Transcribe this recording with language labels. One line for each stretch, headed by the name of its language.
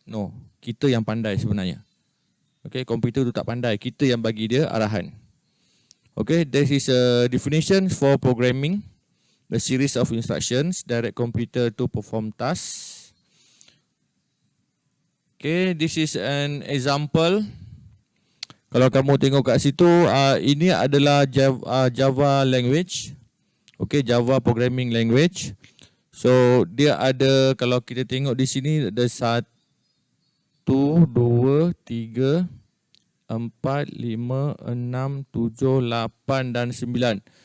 Malay: No, kita yang pandai sebenarnya. Okay, komputer tu tak pandai. Kita yang bagi dia arahan.
English: Okay, this is a definition for programming. The series of instructions direct computer to perform tasks. Okay, this is an example.
Malay: Kalau kamu tengok kat situ, ini adalah Java language. Okay, Java programming language. So dia ada, kalau kita tengok di sini ada 1, 2, 3, 4, 5, 6, 7, 8 dan 9.